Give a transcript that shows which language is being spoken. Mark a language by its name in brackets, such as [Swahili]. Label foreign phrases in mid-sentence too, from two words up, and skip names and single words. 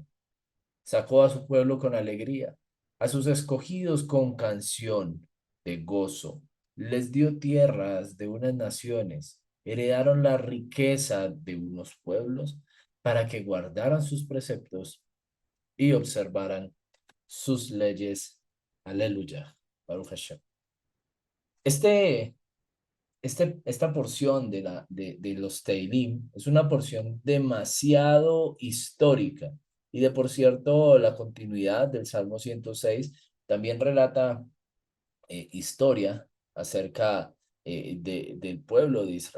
[Spanish] Sacó a su pueblo con alegría, a sus escogidos con canción de gozo. Les dio tierras de unas naciones, heredaron la riqueza de unos pueblos para que guardaran sus preceptos y observaran sus leyes. [Hebrew] Aleluya. ברוך השם. [Spanish] Este, esta porción de los Teilim es una porción demasiado histórica. Y de por cierto, la continuidad del Salmo 106 también relata historia acerca del pueblo de Israel.